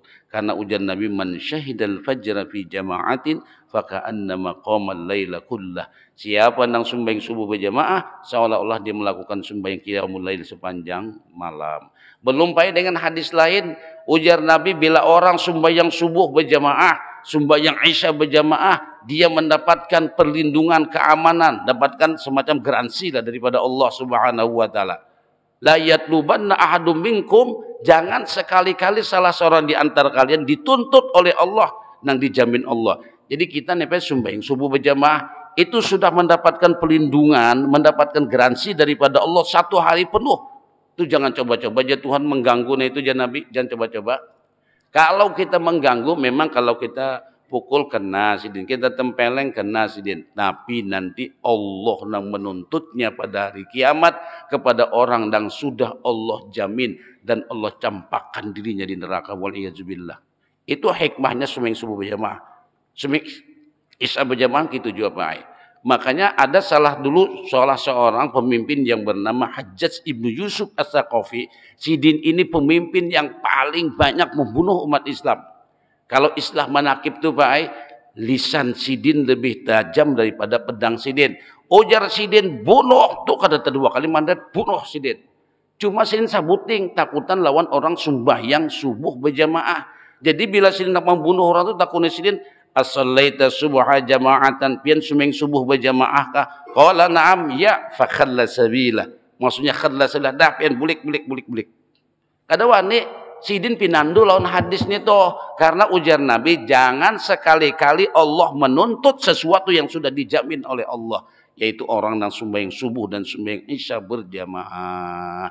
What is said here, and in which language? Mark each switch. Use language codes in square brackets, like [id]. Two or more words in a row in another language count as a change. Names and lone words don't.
[bjn] Karena ujar Nabi, [ar] من شهد الفجر في جماعة فكأنما قام الليل كله. [id] Siapa nang sembahyang subuh berjamaah seolah-olah dia melakukan sembahyang qiyamul lail sepanjang malam. Belum payah dengan hadis lain, ujar Nabi bila orang sembahyang subuh berjamaah, sembahyang isya berjamaah, dia mendapatkan perlindungan, keamanan, dapatkan semacam garansi lah daripada Allah Subhanahu wa taala. [ar] لا يطلبن أحدكم منكم, [id] jangan sekali-kali salah seorang di antara kalian dituntut oleh Allah nang dijamin Allah. Jadi kita nih sembahyang subuh berjamaah itu sudah mendapatkan perlindungan, mendapatkan garansi daripada Allah 1 hari penuh. Itu jangan coba-coba aja Tuhan mengganggu, nah itu jangan Nabi, jangan coba-coba. Kalau kita mengganggu, memang kalau kita pukul kena sidin, kita tempeleng kena sidin, tapi nanti Allah yang menuntutnya pada hari kiamat kepada orang yang sudah Allah jamin dan Allah campakkan dirinya di neraka, waliyadzubillah. Itu hikmahnya sembahyang subuh berjamaah, sembahyang isya berjamaah gitu juga Pak. Makanya ada salah seorang pemimpin yang bernama Hajjaj ibnu Yusuf As-Saqafi. [bjn] Sidin ini pemimpin yang paling banyak membunuh umat Islam. Kalau Islah Manaqib itu Pak, lisan Sidin lebih tajam daripada pedang Sidin. Ujar Sidin, bunuh tuh kada dua kali mandat, bunuh Sidin. Cuma Sidin sabuting, takutan lawan orang sembahyang subuh berjamaah. Jadi bila Sidin nak membunuh orang itu takutnya Sidin, [ar] أصليت الصبح جماعة, [bjn] pian sumeng subuh berjamaah kah? [ar] قال نعم, [bjn] ya, [ar] فخلى سبيله. [bjn] Maksudnya [ar] خلى سبيله, [bjn] dah pian bulik. Kada wani Sidin pinandu lawan hadis ni toh, karena ujar Nabi, jangan sekali-kali Allah menuntut sesuatu yang sudah dijamin oleh Allah, yaitu orang yang sembahyang subuh dan sembahyang isya berjamaah.